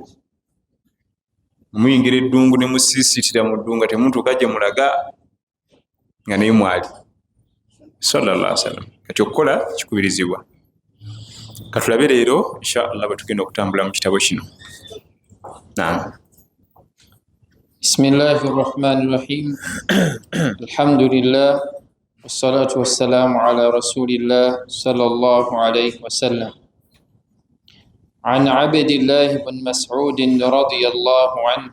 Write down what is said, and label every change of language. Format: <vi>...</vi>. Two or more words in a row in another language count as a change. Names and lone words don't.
<lg>Muyingira eddungu ne musiisitira mu ddungu ate mutuuka gye mulaga nga naye mwali.</lg> <ar>صلى الله عليه وسلم.</ar> <lg>Kati okukola kikubirizibwa. Katulabe leero inshallah bwe tugenda okutambula mu kitabo kino. Naam.</lg> <ar>بسم الله الرحمن الرحيم. الحمد لله والصلاة والسلام على رسول الله صلى الله عليه وسلم. عن عبد الله بن مسعود رضي الله عنه.</ar>